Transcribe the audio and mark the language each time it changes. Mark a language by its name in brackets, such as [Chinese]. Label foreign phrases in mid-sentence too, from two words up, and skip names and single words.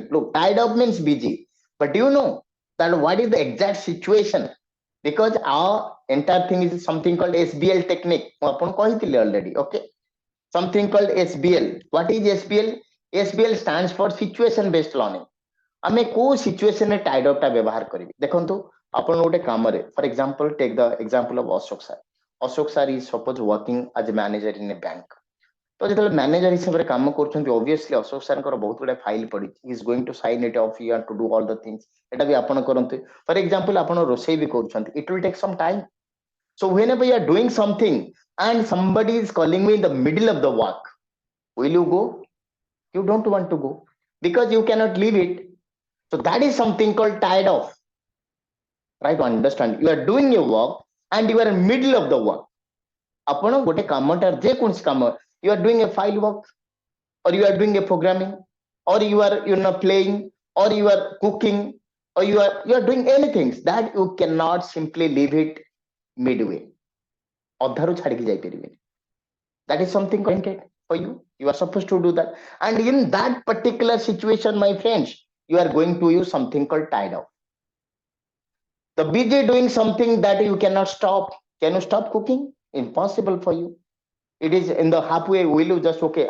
[English] Look, tied up means busy. But do you know that what is the exact situation? Because our entire thing is something called SBL technique. Already. Okay. Something called SBL. What is SBL? SBL stands for situation based learning. [Odia] ଆମେ କୋଉ ସିଚୁଏସନରେ [English] tied up [Odia] ଟା ବ୍ୟବହାର କରିବି ଦେଖନ୍ତୁ ଆପଣ ଗୋଟେ କାମରେ [English] for example take the example of Ashok sir is suppose working as a manager in a bank [Odia] ତ ଯେତେବେଳେ ମ୍ୟାନେଜର ହିସାବରେ କାମ କରୁଛନ୍ତି ଅବଭିୟସଲି ଅଶୋକ ସାର୍ଙ୍କର ବହୁତ ଗୁଡେ ଫାଇଲ ପଡିଛି [English] is going to sign it of you to do all the things [Odia] ଏଟା ବି ଆପଣ କରନ୍ତୁ [English] for example [Odia] ଆପଣ ରୋଷେଇ ବି କରୁଛନ୍ତି [English] it will take some time so whenever you are doing something and somebody is calling me in the middle of the work will you go? You don't want to go because you cannot leave it. So that is something called tired of. Try to understand. You are doing your work and you are in middle of the work. [Odia] ଆପଣ ଗୋଟେ କାମଟା ଯେକୌଣସି କାମ [English] you are doing a file work or you are doing a programming or you are playing or you are cooking or you are doing anything that you cannot simply leave it midway. [Odia] ଅଧାରୁ ଛାଡ଼ିକି ଯାଇପାରିବେନି. [English] That is something content for you. You are supposed to do that. And in that particular situation, my friends, you are going to use something called tied up. The busy doing something that you cannot stop. Can you stop cooking? Impossible for you. It is in the halfway. Will you just okay?